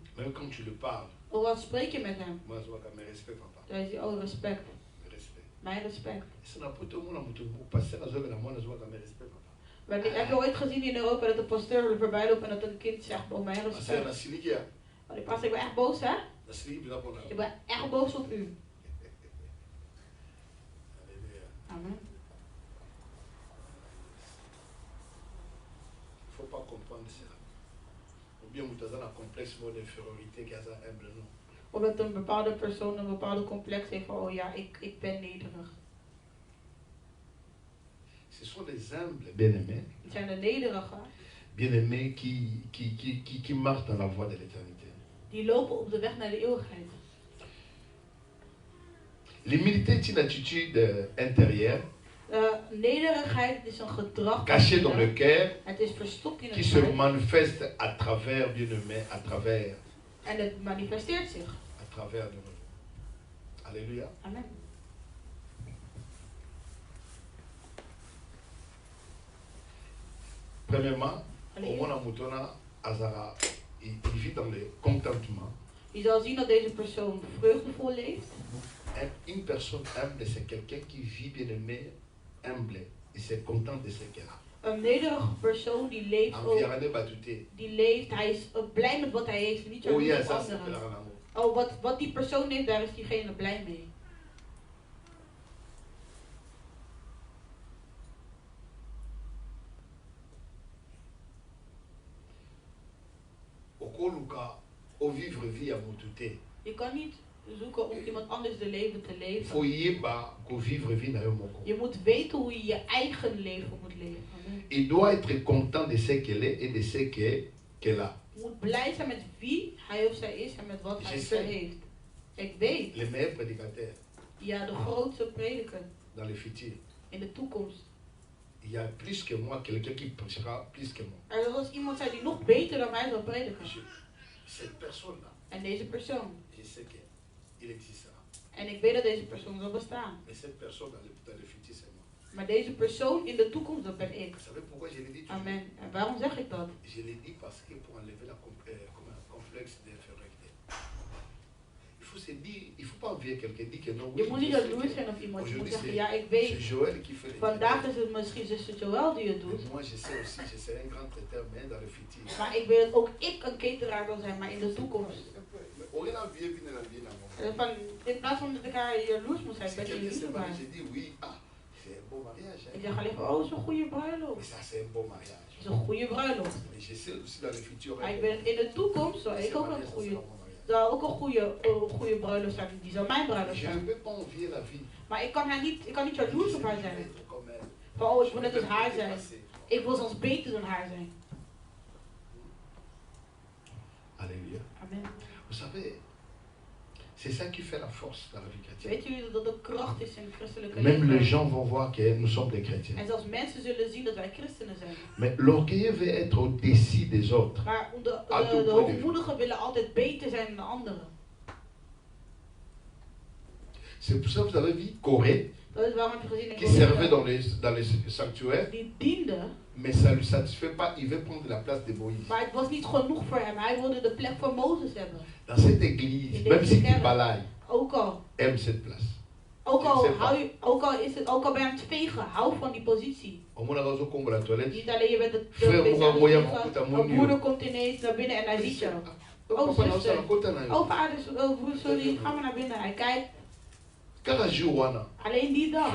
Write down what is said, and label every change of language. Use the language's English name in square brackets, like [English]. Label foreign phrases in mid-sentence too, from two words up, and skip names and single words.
[Dutch] Of wat spreek je met hem? Dan is hij, oh, respect. Mijn respect. Heb je ooit gezien in Europa dat de pasteur voorbij loopt en dat een kind zegt, oh, mijn respect? Oh, die pastor, ik ben echt boos, hè? Ik ben echt boos op u. Amen. [French] Il ne faut pas comprendre cela. Ou bien vous avez un complexe d'infériorité qui a ça humble, non? [Dutch] Omdat een bepaalde persoon een bepaalde complex heeft van, oh ja, ik ben nederig. [French] Ce sont des humbles bien-aimés. [Dutch] Het zijn de nederigen. [French] Bien-aimés qui marchent dans la voie de l'éternité. [Dutch] Die lopen op de weg naar de eeuwigheid. [French] L'humilité est une attitude intérieure. [Dutch] Nederigheid is een gedrag [French] caché dans le cœur. [Dutch] Het is verstopt in het [French] qui se manifeste à travers, bien-aimé, à travers. [Dutch] En het manifesteert zich. [French] À travers de nous. Alléluia. Amen. Premièrement, il vit dans le contentement. [Dutch] Je zal zien dat deze persoon vreugdevol leeft. [French] Une personne humble, c'est quelqu'un qui vit, bien-aimé, humble. Et c'est content de ce qu'il a. [Dutch] Een nederige persoon die leeft ook, die leeft, hij is blij met wat hij heeft, niet zo met anderen. Oh, wat die persoon heeft, daar is diegene blij mee. Je kan niet zoeken om iemand anders de leven te leven. Je moet weten hoe je je eigen leven moet leven. [French] Il doit être content de ce qu'elle est et de ce qu'elle a. [Dutch] Je moet blij zijn met wie hij of zij is en met wat hij of zij heeft. Ik weet. [French] Le meilleur prédicateur. [Dutch] Ja, de grootste prediker. [French] Dans le futur. [Dutch] In de toekomst. [French] Il y a plus que moi quelqu'un qui prêchera plus que moi. [Dutch] Er zal iemand zijn die nog beter dan mij zal prediken. [French] Cette personne-là. [Dutch] En deze persoon. [French] Je sais que il existera. [Dutch] En ik weet dat deze persoon zal bestaan. [French] Mais cette personne dans le futur c'est moi. [Dutch] Maar deze persoon in de toekomst, dat ben ik. Amen. En waarom zeg ik dat? [French] Je l'ai dit parce que pour enlever la complexe d'infériorité. Il faut se dire, il faut pas envier quelqu'un dit que non. [Dutch] Je moet niet jaloers zijn op iemand. Je moet zeggen, ja, ik weet. Vandaag is het misschien zuster Joël die het doet. Maar ik weet dat ook ik een cateraar wil zijn, maar in de toekomst. In plaats van dat ik haar jaloers moet zijn, ben je lief voor haar. Ik zeg alleen van, oh, het is een goede bruiloft. Het is een goede bruiloft. Maar ik ben in de toekomst, zal ik ook een goede... zou ook een goede bruiloft zijn, die zou mijn bruiloft zijn. Maar ik kan niet jaloers op haar zijn. Van, oh, ik wil net als haar zijn. Ik wil zelfs beter dan haar zijn. Alléluia. Amen. [French] Vous savez, c'est ça qui fait la force dans la vie chrétienne. [Dutch] Weet jullie dat de kracht is in het christelijke leven? [French] Même [Dutch] leven? [French] les gens vont voir que nous sommes des chrétiens. [Dutch] En zelfs mensen zullen zien dat wij christenen zijn. [French] Mais l'orgueilleux veut être au-dessus des autres. [Dutch] Maar de hoogmoedigen willen altijd beter zijn dan de anderen. [French] C'est pour ça que vous avez vu Corée, qui servait dans les sanctuaires, [Dutch] die diende, [French] mais ça ne lui satisfait pas, il veut prendre la place de Moïse. [Dutch] Maar het was niet genoeg voor hem, hij wilde de plek van Mozes hebben. [French] Dans cette église, même si tu balailles, [Dutch] ook al [French] aime cette place. [Dutch] Ook al ben je aan het vegen, hou van die positie. Niet alleen je bent een moeder komt ineens naar binnen en hij ziet je. Oh zuster, oh vader, sorry, ga maar naar binnen. Hij kijkt. Alleen die dag.